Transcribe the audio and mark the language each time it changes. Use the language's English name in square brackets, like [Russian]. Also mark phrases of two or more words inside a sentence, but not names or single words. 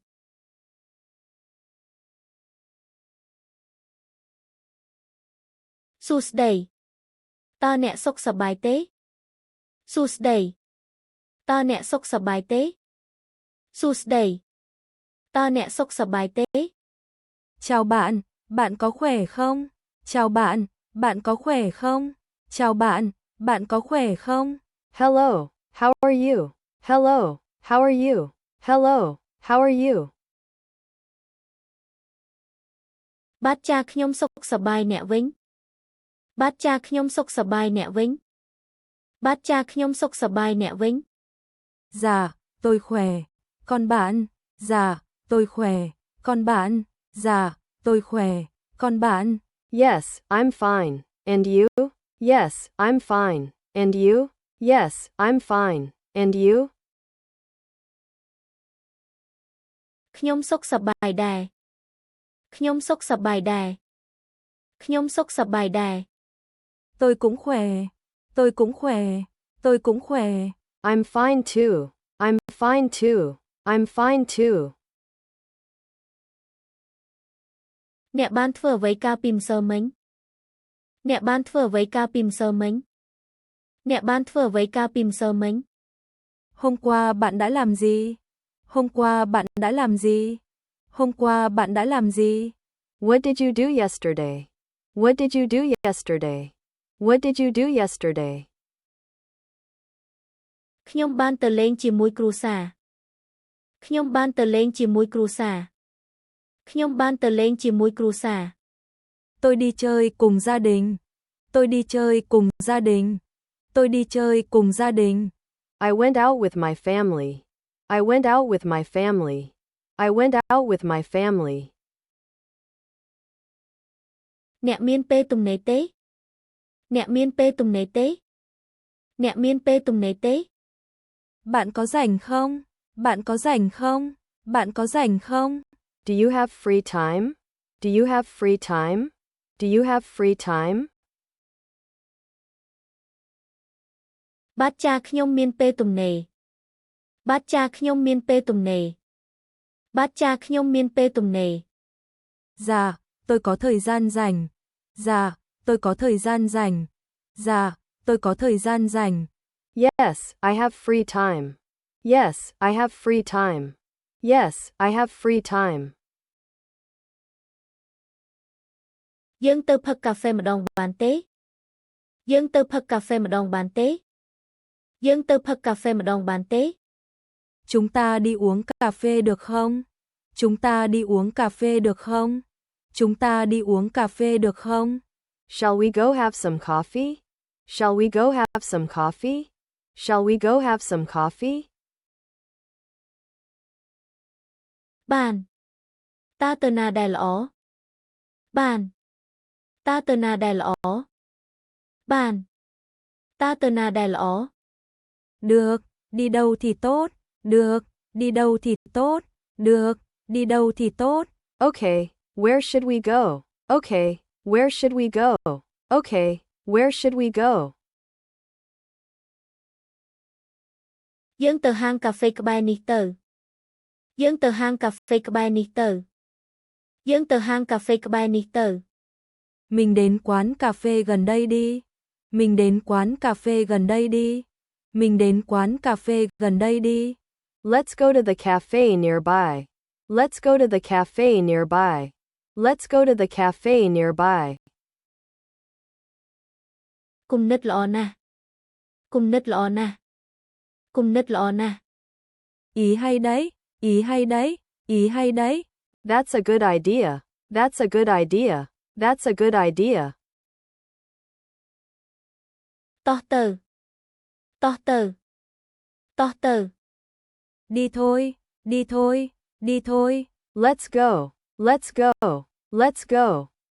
[Khmer] សួស្តីតើអ្នកសុខសប្បាយទេសួស្តីតើអ្នកសុខសប្បាយទេសួស្តីតើអ្នកសុខសប្បាយទេ [Vietnamese] Chào bạn, bạn có khỏe không? Chào bạn, bạn có khỏe không? Chào bạn, bạn có khỏe không? [English] Hello, how are you? Hello, how are you? Hello, how are you? [Khmer] បាទចាខ្ញុំសុខសប្បាយអ្នកវិញបាទចាខ្ញុំសុខសប្បាយអ្នកវិញបាទចាខ្ញុំសុខសប្បាយអ្នកវិញ [Vietnamese] Dạ, tôi khỏe. Còn bạn? Dạ, tôi khỏe. Còn bạn? Dạ, tôi khỏe. Còn bạn? [English] Yes, I'm fine. And you? Yes, I'm fine. And you? Yes, I'm fine. And you? [Khmer] ខ្ញុំសុខសប្បាយដែរខ្ញុំសុខសប្បាយដែរខ្ញុំសុខសប្បាយដែរ [Vietnamese] Tôi cũng khỏe. Tôi cũng khỏe. Tôi cũng khỏe. [English] I'm fine too. I'm fine too. I'm fine too. [Khmer] អ្នកបានធ្វើអ្វីកាលពីម្សិលមិញអ្នកបានធ្វើអ្វីកាលពីម្សិលមិញអ្នកបានធ្វើអ្វីកាលពីម្សិលមិញ [Vietnamese] Hôm qua bạn đã làm gì? Hôm qua bạn đã làm gì? Hôm qua bạn đã làm gì? [English] What did you do yesterday? What did you do yesterday? What did you do yesterday? [Khmer] ខ្ញុំបានទៅលេងជាមួយគ្រួសារខ្ញុំបានទៅលេងជាមួយគ្រួសារខ្ញុំបានទៅលេងជាមួយគ្រួសារ [Vietnamese] Tôi đi chơi cùng gia đình. Tôi đi chơi cùng gia đình. Tôi đi chơi cùng gia đình. [English] I went out with my family. I went out with my family. I went out with my family. [Khmer] អ្នកមានពេលទំនេរទេអ្នកមានពេលទំនេរទេអ្នកមានពេលទំនេរទេ [Vietnamese] Bạn có rảnh không? Bạn có rảnh không? Bạn có rảnh không? [English] Do you have free time? Do you have free time? Do you have free time? [Khmer] បាទចាខ្ញុំមានពេលទំនេរបាទចាខ្ញុំមានពេលទំនេរបាទចាខ្ញុំមានពេលទំនេរ [Vietnamese] Dạ, tôi có thời gian rảnh. Dạ, tôi có thời gian rảnh. Dạ, tôi có thời gian rảnh. [English] Yes, I have free time. Yes, I have free time. Yes, I have free time. [Khmer] យើងទៅផឹកកាហ្វេម្ដងបានទេយើងទៅផឹកកាហ្វេម្ដងបានទេយើងទៅផឹកកាហ្វេម្ដងបានទេ [Vietnamese] Chúng ta đi uống cà phê được không? Chúng ta đi uống cà phê được không? Chúng ta đi uống cà phê được không? [English] Shall we go have some coffee? Shall we go have some coffee? Shall we go have some coffee? [Khmer] បានតើទៅណាដែលល្អបានតើទៅណាដែលល្អបានតើទៅណាដែលល្អ [Vietnamese] Được, đi đâu thì tốt. Được, đi đâu thì tốt. Được, đi đâu thì tốt. [English] Okay, where should we go? Okay, where should we go? Okay, where should we go? [Khmer] យើងទៅហាងកាហ្វេក្បែរនេះទៅយើងទៅហាងកាហ្វេក្បែរនេះទៅយើងទៅហាងកាហ្វេក្បែរនេះទៅ [Vietnamese] Mình đến quán cà phê gần đây đi. Mình đến quán cà phê gần đây đi. Mình đến quán cà phê gần đây đi. [English] Let's go to the cafe nearby. Let's go to the cafe nearby. Let's go to the cafe nearby. [Khmer] គុណិតល្អណាស់គុណិតល្អណាស់គុណិតល្អណាស់ [Vietnamese] Ý hay đấy, ý hay đấy, ý hay đấy. [English] That's a good idea. That's a good idea. That's a good idea. [Khmer] តោះទៅតោះទៅតោះទៅ [Vietnamese] Đi thôi, đi thôi, đi thôi. [English] Let's go. Let's go. Let's go.